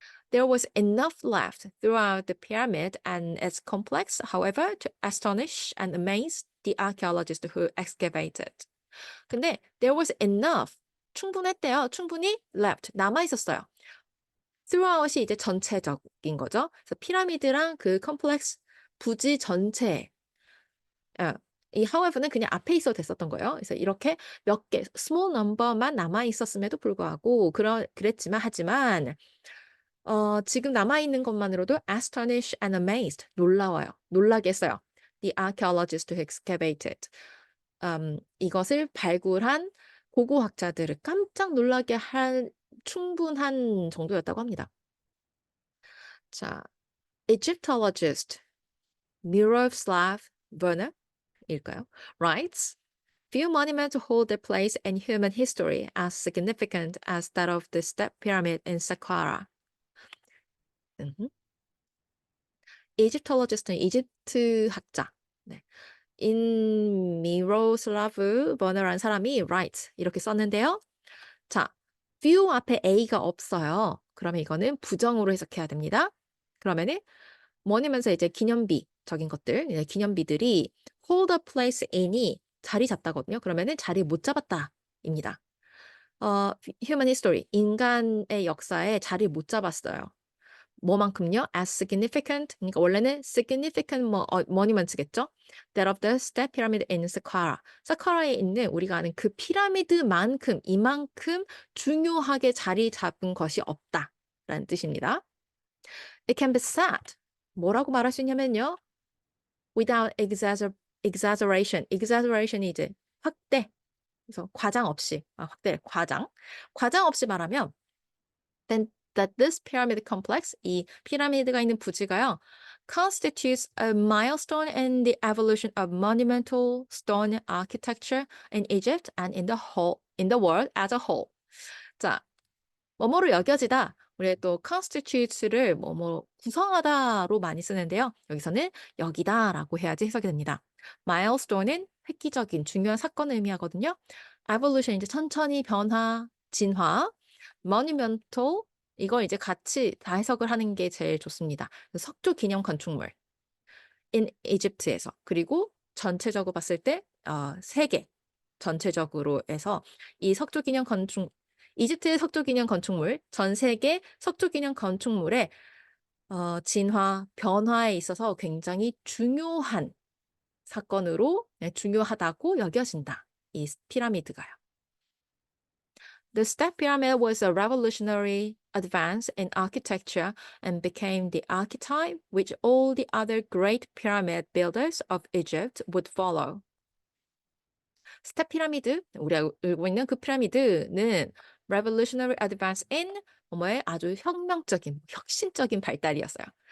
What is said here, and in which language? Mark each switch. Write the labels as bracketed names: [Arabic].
[English] There was enough left throughout the pyramid and its complex, however, to astonish and amaze the archaeologists who excavated. [Korean] 근데 [English] there was enough, [Korean] 충분했대요. 충분히 left, 남아 있었어요. throughout이 이제 전체적인 거죠. 그래서 피라미드랑 그 컴플렉스 부지 전체, 이 however는 그냥 앞에 있어도 됐었던 거예요. 그래서 이렇게 몇 개, small number만 남아 있었음에도 불구하고 하지만 지금 남아있는 것만으로도 [English] astonished and amazed, [Korean] 놀라워요. 놀라게 했어요. [English] The archaeologists who excavated. [Korean] 이것을 발굴한 고고학자들을 깜짝 놀라게 할 충분한 정도였다고 합니다. 자, Egyptologist Miroslav Werner 일까요? [English] writes, few monuments hold their place in human history as significant as that of the Step Pyramid in Saqqara. [Korean] 이집톨로지스트는 이집트 학자. 네. 인 미로슬라브 버너라는 사람이 write 이렇게 썼는데요. 자, few 앞에 a가 없어요. 그러면 이거는 부정으로 해석해야 됩니다. 그러면은 뭐냐면서 이제 기념비적인 것들, 기념비들이 hold a place in이 자리 잡다거든요. 그러면은 자리 못 잡았다입니다. human history, 인간의 역사에 자리 못 잡았어요. 뭐만큼요? as significant, 그러니까 원래는 significant monuments겠죠? [English] that of the step pyramid in Saqqara. [Korean] 사카라에 있는 우리가 아는 그 피라미드만큼, 이만큼 중요하게 자리 잡은 것이 없다라는 뜻입니다. [English] It can be said. [Korean] 뭐라고 말할 수 있냐면요. [English] without exaggeration. [Korean] exaggeration이 이제 확대. 그래서 과장 없이, 과장 없이 말하면 [English] then that this pyramid complex, [Korean] 이 피라미드가 있는 부지가요, [English] constitutes a milestone in the evolution of monumental stone architecture in Egypt and in the world as a whole. [Korean] 자, 뭐뭐로 여겨지다. 우리 또 constitutes를 뭐뭐 구성하다로 많이 쓰는데요. 여기서는 여기다라고 해야지 해석이 됩니다. milestone은 획기적인 중요한 사건을 의미하거든요. evolution 이제 천천히 변화, 진화, monumental 이걸 이제 같이 다 해석을 하는 게 제일 좋습니다. 석조 기념 건축물. in Egypt에서 그리고 전체적으로 봤을 때 세계 전체적으로 해서 이 석조기념 건축 이집트의 석조기념 건축물 전 세계 석조기념 건축물의 진화, 변화에 있어서 굉장히 중요한 사건으로 네, 중요하다고 여겨진다. 이 피라미드가요. [English] The Step Pyramid was a revolutionary advance in architecture and became the archetype which all the other great pyramid builders of Egypt would follow. [Korean] 스텝 피라미드, 우리가 알고 있는 그 피라미드는 [English] revolutionary advance in [Korean] 뭐뭐의 아주 혁명적인, 혁신적인 발달이었어요.